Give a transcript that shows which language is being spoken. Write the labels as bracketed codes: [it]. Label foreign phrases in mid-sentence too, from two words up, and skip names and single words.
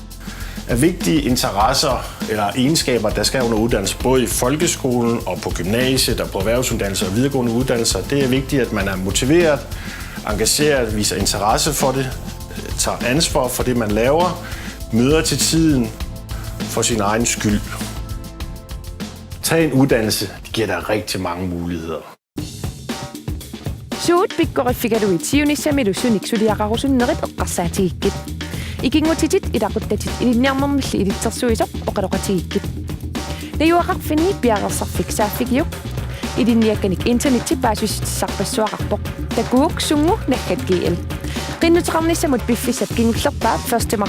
[da] Af vigtige interesser eller egenskaber, der skal under uddannelse, både i folkeskolen og på gymnasiet og på erhvervsuddannelser og videregående uddannelser. Det er vigtigt, at man er motiveret, engageret, viser interesse for det, tager ansvar for det, man laver, møder til tiden for sin egen skyld. Tag en uddannelse, det giver dig rigtig mange muligheder. [kl] Suut pikkoriffikaluit siunissamilu sunik suliaqarusunnerit eqqarsaatigikkit ikingutitit ilaquttatit ilinniarnermilli ilitsersuisoq oqaloqatigikkit nayuaqarfinni piaqersarfik saaffigiuk ilinniakkanik internetti paasussissarpassuaqarpoq takuuk sungu nakkat gl qinnuteqarnissamut piffissat kingullerpaa 1.